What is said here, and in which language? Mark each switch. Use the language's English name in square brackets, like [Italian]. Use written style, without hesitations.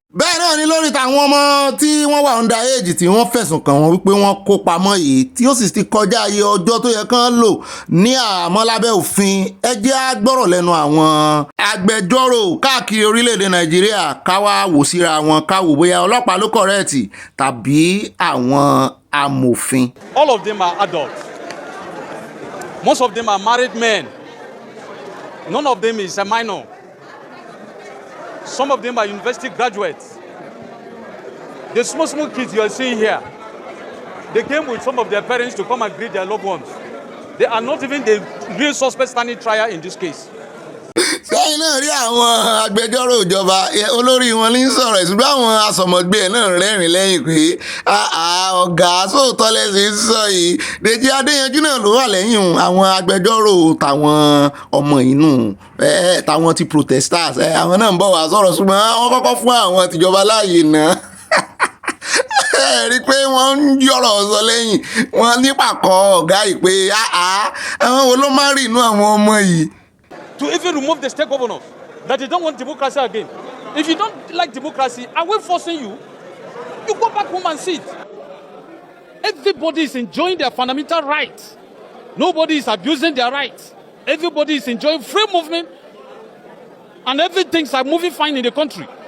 [Yoruba] Bẹ́ẹ̀ náà ni lórí tàwọn ọmọ tí wọ́n wà [English] under age [Yoruba] tí wọ́n fẹ̀sùn kàn wọ́n wípé wọ́n kó pamọ́ yìí tí ó sì ti kọjá iye ọjọ́ tó yẹ kán lò ní àmọ́ lábẹ́ òfin ẹ jẹ́ á gbọ́rọ̀ lẹ́nu àwọn agbẹjọ́rò káàkiri orílẹ̀-èdè Nàìjíríà káwá wò síra wọn káwò bóyá ọlọ́pàá ló kọ̀rẹ́ẹ̀tì tàbí àwọn amòfin. [English] All of them are adults. Most of them are married men. None of them is a minor. Some of them are university graduates. The small kids you are seeing here, they came with some of their parents to come and greet their loved ones. They are not even the real suspect standing trial in this case. [Yoruba] Sẹ́yìn náà rí àwọn agbẹjọ́rò ìjọba olórí wọn ní sọ̀rọ̀ ìṣùgbọ́n àwọn asọ̀mọ̀gbé ẹ̀ náà rẹ́rìn lẹ́yìn pé ọ̀gá sóòótọ́ lẹ́sìn sọ yìí Dèjì Adéyanjú náà ló wà lẹ́yìn àwọn agbẹjọ́rò tàwọn ọmọ inú tàwọn ti protesters àwọn náà ń bọ̀ wá sọ̀rọ̀ ṣùgbọ́n wọ́n kọ́kọ́ fún àwọn tìjọba láàyè náà rí i pé wọ́n ń yọ̀rọ̀ sọ lẹ́yìn wọn nípàkọ́ ọ̀gá yìí pé àwọn wo ló máa rí inú àwọn ọmọ yìí. [English] To even remove the state governors, that they don't want democracy again. If you don't like democracy, are we forcing you? You go back home and sit. Everybody is enjoying their fundamental rights. Nobody is abusing their rights. Everybody is enjoying free movement, and everything's are moving fine in the country.